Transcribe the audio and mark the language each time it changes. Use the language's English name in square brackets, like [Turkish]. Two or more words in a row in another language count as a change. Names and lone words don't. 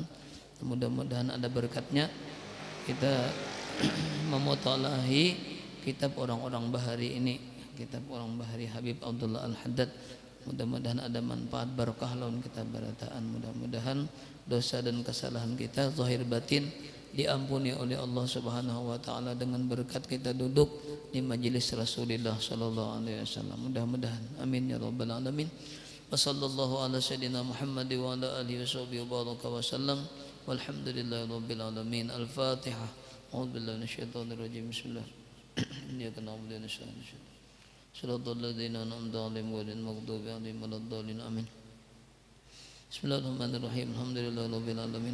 [Banjar] Mudah-mudahan ada berkatnya kita memutalahi kitab orang-orang bahari ini, kitab orang bahari Habib Abdullah Al-Haddad. Mudah-mudahan ada manfaat barakah lawan kita barataan. Mudah-mudahan dosa dan kesalahan kita zahir batin diampuni oleh Allah [Arabic] سبحانه وتعالى [Banjar] dengan berkat kita duduk di majelis Rasulullah [Arabic] صلى الله عليه وسلم. [Banjar] Mudah-mudahan [Arabic] آمين يا رب العالمين. وصلى الله على سيدنا محمد وعلى آله وصحبه وبارك وسلم. والحمد لله رب العالمين. Al-Fatihah. أعوذ بالله من الشيطان الرجيم. Bismillah. إياك نعبد وإياك نستعين. صراط الذين أنعمت عليهم غير المغضوب عليهم ولا الضالين. Amin. بسم الله الرحمن الرحيم. الحمد لله رب العالمين.